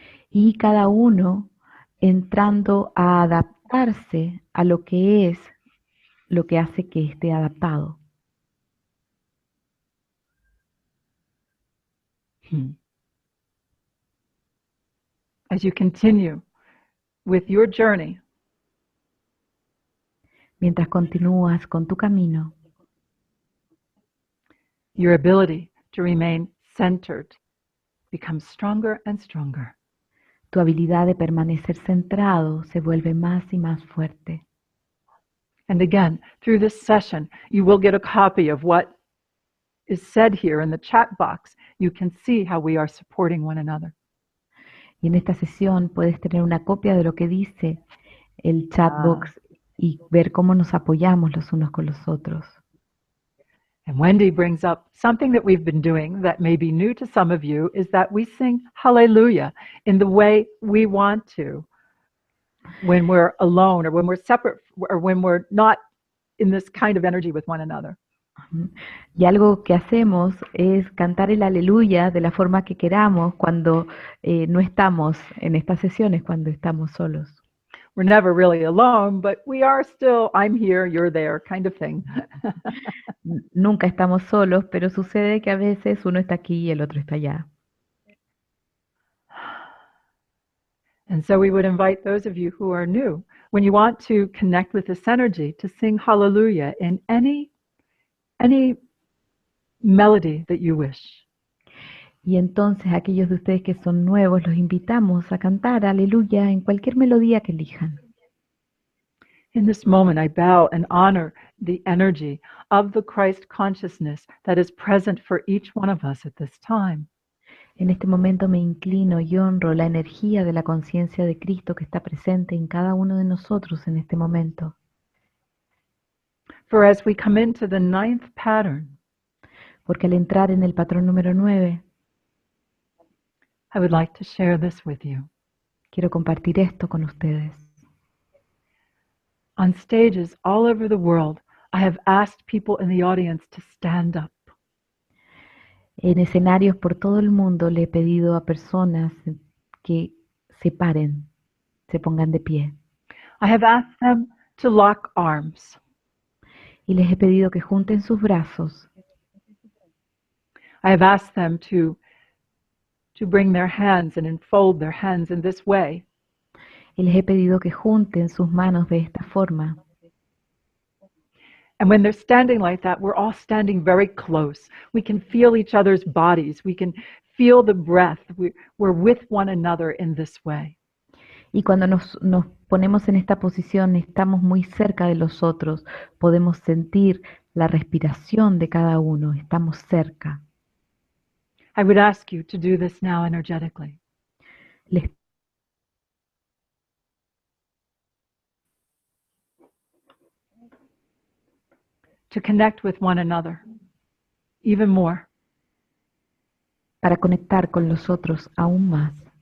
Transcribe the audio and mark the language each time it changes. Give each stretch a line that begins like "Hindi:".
Spanish: Y cada uno entrando a adaptarse a lo que es, lo que hace que esté adaptado.
English: As you continue with your journey,
Spanish: Mientras continúas con tu camino,
English: your ability to remain centered becomes stronger and stronger.
Spanish: tu habilidad de permanecer centrado se vuelve más y más fuerte.
English: And again, through this session, you will get a copy of what is said here in the chat box. You can see how we are supporting one another.
Spanish: Y en esta sesión puedes tener una copia de lo que dice el chat box y ver cómo nos apoyamos los unos con los otros.
English: And Wendy brings up something that we've been doing that may be new to some of you, is that we sing Hallelujah in the way we want to when we're alone or when we're separate or when we're not in this kind of energy with one another.
Spanish: Y algo que hacemos es cantar el aleluya de la forma que queramos cuando no estamos en estas sesiones, cuando estamos solos.
English: We're never really alone, but we are still, I'm here, you're there, kind of thing.
Spanish: Nunca estamos solos, pero sucede que a veces uno está aquí y el otro está allá.
English: And so we would invite those of you who are new, when you want to connect with this energy, to sing Hallelujah in any melody that you wish.
Spanish: Y entonces aquellos de ustedes que son nuevos, los invitamos a cantar aleluya en cualquier melodía que elijan.
English: In this moment, I bow and honor the energy of the Christ consciousness that is present for each one of us at this time.
Spanish: En este momento me inclino y honro la energía de la conciencia de Cristo que está presente en cada uno de nosotros en este momento.
English: For as we come into the 9th pattern,
Spanish: Porque al entrar en el patrón número 9,
English: I would like to share this with you.
Spanish: quiero compartir esto con ustedes.
English: On stages all over the world, I have asked people in the audience to stand up.
Spanish: En escenarios por todo el mundo le he pedido a personas que se paren, se pongan de pie.
English: I have asked them to lock arms.
Spanish: Y les he pedido que junten sus brazos.
English: I have asked them to bring their hands and enfold their hands in this way.
Spanish: Y les he pedido que junten sus manos de esta forma.
English: And when they're standing like that, we're all standing very close. We can feel each other's bodies. We can feel the breath. We're with one another in this way.
Spanish: Y cuando nos ponemos en esta posición, estamos muy cerca de los otros. Podemos sentir la respiración de cada uno. Estamos cerca.
English: I would ask you to do this now energetically.
Spanish: Les
English: to connect with one another even more.
Spanish: Para conectar con los otros aún más.